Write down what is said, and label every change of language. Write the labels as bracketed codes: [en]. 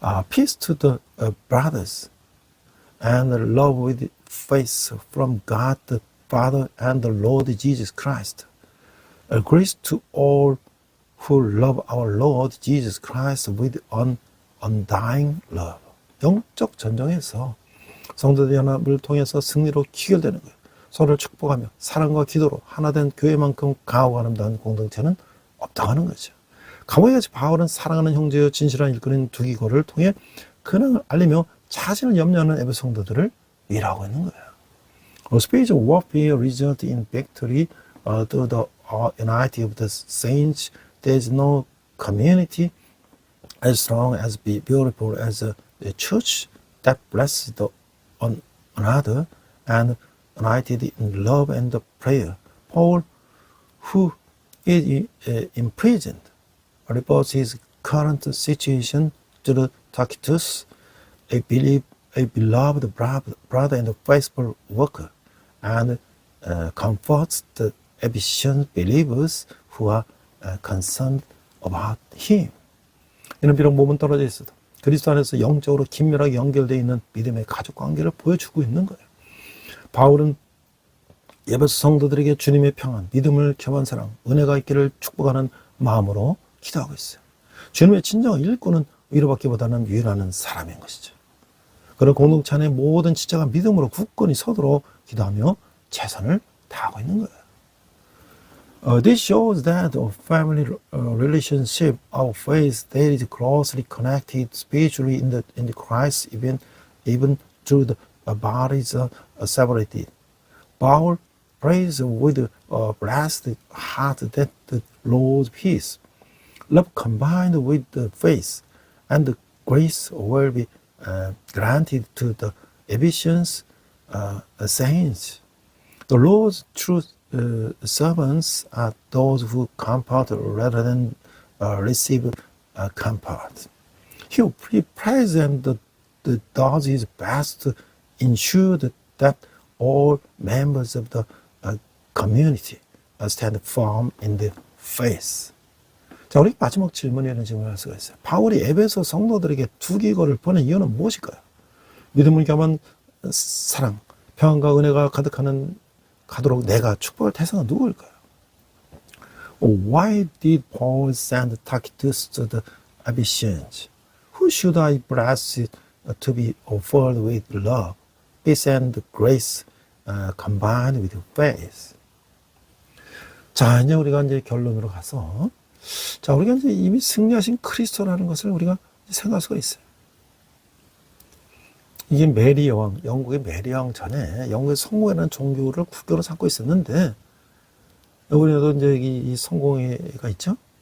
[en] Peace to the brothers, and love with faith from God the Father and the Lord Jesus Christ. Grace to all who love our Lord Jesus Christ with undying love. [ko] 영적 전쟁에서 성도들의 연합을 통해서 승리로 귀결되는 거예요. 서로를 축복하며 사랑과 기도로 하나된 교회만큼 강하고 아름다운 공동체는 없다고 하는 거죠. 감옥에같이 바울은 사랑하는 형제여 진실한 일꾼인 두기고를 통해 근황을 알리며 자신을 염려하는 에베소 성도들을 위로하고 있는 거예요. [en] Spiritual warfare results in victory through the unity of the saints. There is no community as strong, as beautiful as the church that blesses one another and united in love and prayer. Paul, who is imprisoned, reports his current situation to Tychicus, a beloved brother and faithful worker, and comforts the Ephesian believers who are concerned about him. [ko] 이는 비록 몸은 떨어져 있어도 그리스도 안에서 영적으로 긴밀하게 연결되어 있는 믿음의 가족 관계를 보여주고 있는 거예요. 바울은 예배소 성도들에게 주님의 평안, 믿음을 겸한 사랑, 은혜가 있기를 축복하는 마음으로 기도하고 있어요. 주님의 진정한 일꾼은 위로받기보다는 위로하는 사람인 것이죠. 그런 공동체 안의 모든 지체가 믿음으로 굳건히 서도록 기도하며 최선을 다하고 있는 거예요. [en] This shows that a family relationship of faith that is closely connected spiritually in the Christ, even through the bodies separated. Paul prays with a blessed heart that the Lord's peace, love combined with the faith, and the grace will be granted to the Ephesians saints. The Lord's true servants are those who comfort rather than receive comfort. He prays and does his best to ensure that all members of the community stand firm in the faith. [ko] 자, 우리 마지막 질문에 이런 질문을 할 수가 있어요. 바울이 에베소 성도들에게 두 기고를 보낸 이유는 무엇일까요? 믿음을 겸한 사랑, 평안과 은혜가 가도록 내가 축복할 대상은 누구일까요? [en] Why did Paul send Tychicus to the Ephesians? Who should I bless to be offered with love, peace and grace combined with faith? [ko] 자, 이제 우리가 이제 결론으로 가서, 자, 우리가 이제 이미 승리하신 그리스도라는 것을 우리가 생각할 수가 있어요. 이게 메리 여왕, 영국의 메리 여왕 전에 영국의 성공회라는 종교를 국교로 삼고 있었는데, 우리나라도 이제 이 성공회가 있죠?